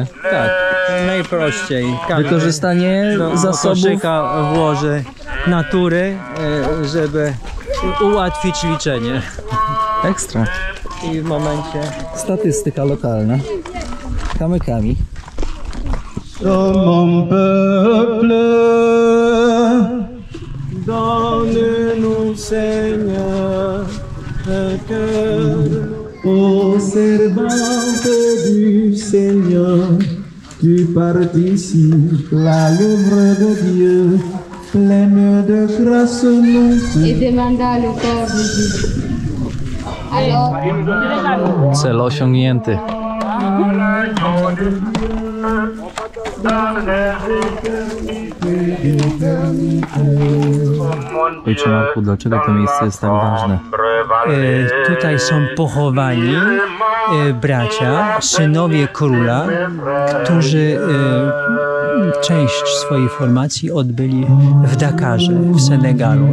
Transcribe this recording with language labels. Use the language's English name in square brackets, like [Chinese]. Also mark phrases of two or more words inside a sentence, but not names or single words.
[Polish] Tak, najprościej. Wykorzystanie zasobów. Koszyka włoży natury, żeby ułatwić liczenie. Ekstra. I w momencie... Statystyka lokalna. Kamykami. [French] Mon peuple, donne-nous Seigneur un cœur ô servante du Seigneur, tu participes à l'œuvre de Dieu, pleine de grâce nous. Et demanda le corps de Jésus. Alors, [Polish] Cel osiągnięty. Ojcze Marku, dlaczego to miejsce jest tak ważne? Tutaj są pochowani bracia, synowie króla, którzy część swojej formacji odbyli w Dakarze, w Senegalu.